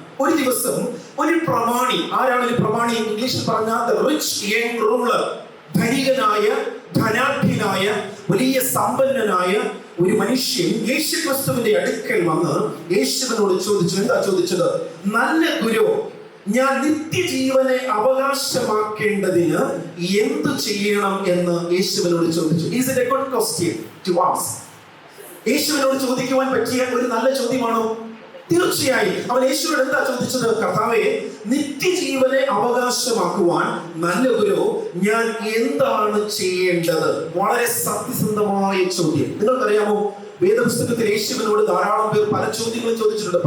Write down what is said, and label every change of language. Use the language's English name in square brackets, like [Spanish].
[Malayalam] ഒരു ദിവസം ഒരു പ്രമാണി, ആരാണ് ഒരു പ്രമാണി? ഇംഗ്ലീഷിൽ പറഞ്ഞാൽ റിച്ച് യങ് റൂളർ, ധനികനായ, ധനാഢ്യനായ, വലിയ സമ്പന്നനായ ഒരു മനുഷ്യൻ യേശുക്രിസ്തുവിന്റെ അടുക്കൽ വന്ന് യേശുവിനോട് ചോദിച്ചു. എന്താ ചോദിച്ചത്? നല്ല ഗുരു, ഞാൻ നിത്യജീവനെ അവകാശമാക്കേണ്ടതിന് എന്ത് ചെയ്യണം എന്ന് യേശുവിനോട് ചോദിച്ചു. [English] Is it a good question to ask? [Malayalam] യേശുവിനോട് ചോദിക്കുവാൻ പറ്റിയ ഒരു നല്ല ചോദ്യമാണോ? തീർച്ചയായും. അവൻ യേശുവിനോട് എന്താ ചോദിച്ചത്? കർത്താവേ, നിത്യജീവനെ അവകാശമാക്കുവാൻ നല്ല ഗുരു, ഞാൻ എന്താണ് ചെയ്യേണ്ടത്? വളരെ സത്യസന്ധമായ ചോദ്യം. നിങ്ങൾക്കറിയാമോ, വേദപുസ്തകത്തിൽ യേശുവിനോട് ധാരാളം പേർ പല ചോദ്യങ്ങളും ചോദിച്ചിട്ടുണ്ട്.